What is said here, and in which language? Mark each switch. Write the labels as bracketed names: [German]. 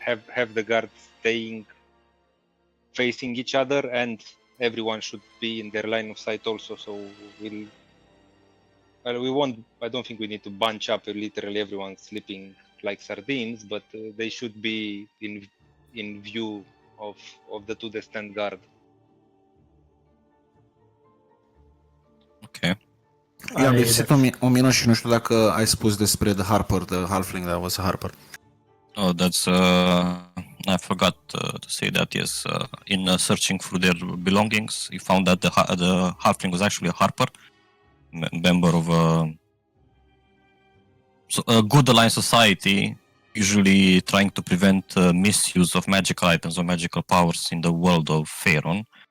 [English] have the guards staying facing each other, and everyone should be in their line of sight also. So we won't. I don't think we need to bunch up literally everyone sleeping like sardines, but they should be in view of the two that stand guard. Okay. [Romanian] I-am lipsit un minut și nu știu dacă ai spus despre The Harper, [English] the halfling that was a Harper. Oh, that's I forgot to say that. Yes, in searching through their belongings, he found that the halfling was actually a harper, member of a good aligned society, usually trying to prevent misuse of magical items or magical powers in the world of Faerun.